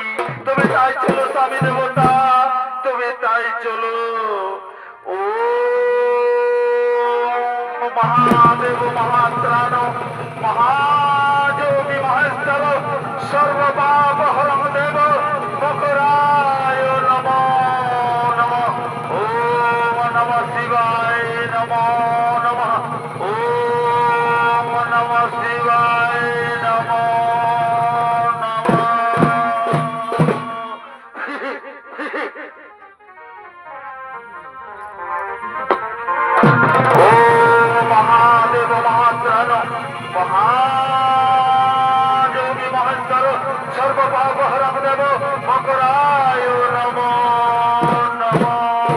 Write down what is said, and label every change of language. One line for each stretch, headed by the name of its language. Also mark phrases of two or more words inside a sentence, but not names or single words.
Bangla: তবে তাই চলো স্বামী দেবতা, তবে তাই চলো।
Sanskrit: ও মহাদেব মহাত্রাণ মহাযোগী মহেশ্বর সর্বপাপ হরং দেব মকরায় নমো নমঃ। ওম নমঃ শিবায় নমো নমঃ। ওম নমঃ শিবায় নমো নমঃ। মহাদেব মহাত্রাণ মহাযোগী মহেশ্বর সর্বপাপ হরং দেব মকরায় নমো নমঃ।